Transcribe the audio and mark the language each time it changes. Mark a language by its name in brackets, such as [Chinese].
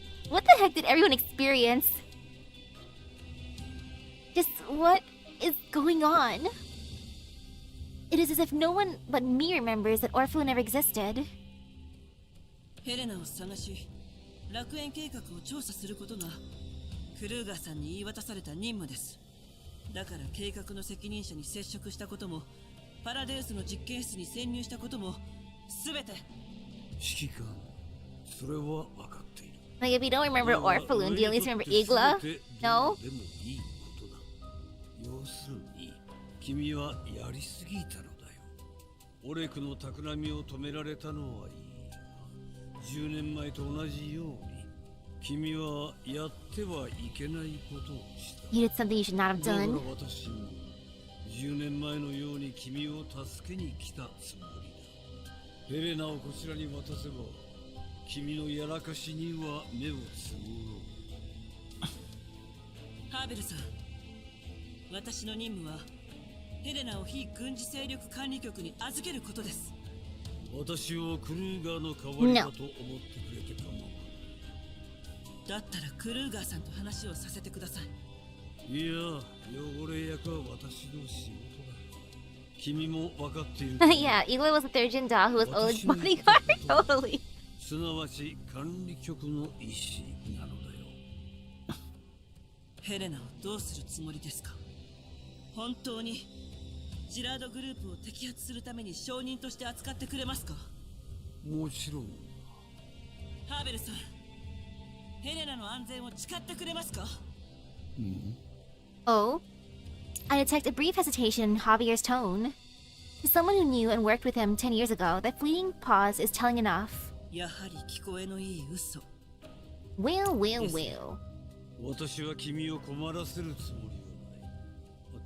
[English] What the heck did everyone experience? Just what is going on? It is as if no one but me remembers that Orphaloon never existed. [Japanese] ヘレナを探し、楽園計画を調査することがクルーガーさんに言い渡された任務です。だから計画の責任者に接触したことも、パラデウスの実験室に潜入したことも、すべて。指揮官、それは分かっている。 [English] Like if you don't remember Orphaloon, do you at least remember Igla? No? [Japanese] でもいいことだ。要するに、君はやりすぎたのだよ。オレクの企みを止められたのはいい。10年前と同じように君はやってはいけないことをした。 [English] You did something you should not have [Japanese] だから [English] done. [Japanese] 私も10年前のように君を助けに来たつもりだ。ヘレナをこちらに渡せば君のやらかしには目をつむろう。ハーベルさん、私の任務はヘレナを非軍事勢力管理局に預けることです。私をクルーガーの代わりだと思ってくれてかも。だったらクルーガーさんと話をさせてください。いや、汚れ役は私の仕事だ。君も分かっている。 [English] Yeah, Eloy was a third gen doll who was Owen's bodyguard. Totally. [Japanese] すなわち管理局の意思なのだよ。ヘレナをどうするつもりですか？本当にジラードグループを摘発するために証人として扱ってくれますか？もちろん。ハーベルさん、ヘレナの安全を誓ってくれますか？ [English] Oh? I detect a brief hesitation in Javier's tone. To someone who knew and worked with him 10 years ago, that fleeting pause is telling enough. [Japanese] やはり聞こえのいい嘘。 [English] Well, well, well. [Japanese] 私は君を困らせるつもりはない。